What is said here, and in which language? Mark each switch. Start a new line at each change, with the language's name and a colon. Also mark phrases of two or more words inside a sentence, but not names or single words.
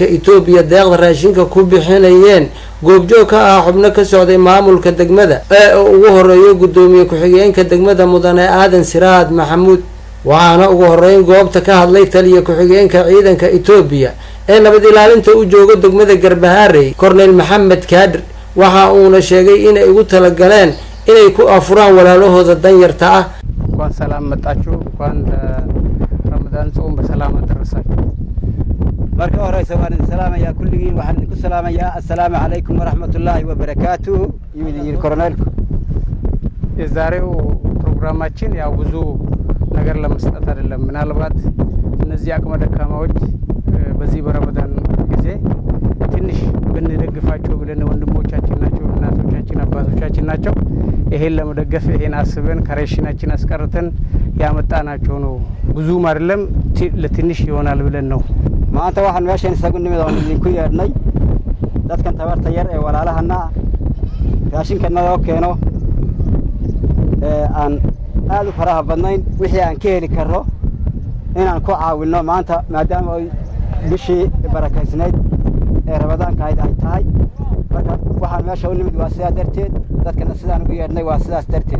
Somali: Itoobiya deeqda raashinka ku bixinayeen goobjoog ka ah xubno ka socday maamulka degmada ee ugu horeeyo gudoomiye ku-xigeenka degmada Mudane Aadan Siraad Maxamuud waxaana ugu horeyn goobta ka hadlay taliye ku-xigeenka ciidanka Itoobiya ee nabad ilaalinta u jooga degmada Garbaharey Cornel Maxamed Kaadir waxa uuna sheegay in ay ugu tala galeen inay ku afuraan walaalahooda danyarta ah waan salaamatachu waan Ramadan soo salaamad darasaachu marka hore waan salaamaya kulligiin waxaan ku salaamayaa
Arabic: السلام عليكم ورحمة الله وبركاته
Somali: yimid Cornel
Amharic: የዛሬው ፕሮግራማችን ያው ብዙ ነገር ለመስጠት አይደለም ምናልባት እነዚህ አቅመ ደካማዎች በዚህ በረመዳን ጊዜ ትንሽ ብንደግፋቸው ብለን ወንድሞቻችን ናቸው እናቶቻችን አባቶቻችን ናቸው ይሄን ለመደገፍ ይሄን አስበን ከሬሽናችን አስቀርተን ያመጣናቸው ነው ብዙ አይደለም ለትንሽ ይሆናል ብለን ነው
Somali: ማንተ waxaan meeshan isagu nimid oo idinku yeednay dadkan tabarta yar ee walaalahana raashinka noo keeno aan aad u faraha badnayn wixii aan ka heli karo inaan ku caawino maanta maadaama ay bishii barakaysnayd ee Ramadaanka ay tahay marka waxaan meesha u nimid waa sidaa darteed dadkana sidaan ugu yeednay waa sidaas darteed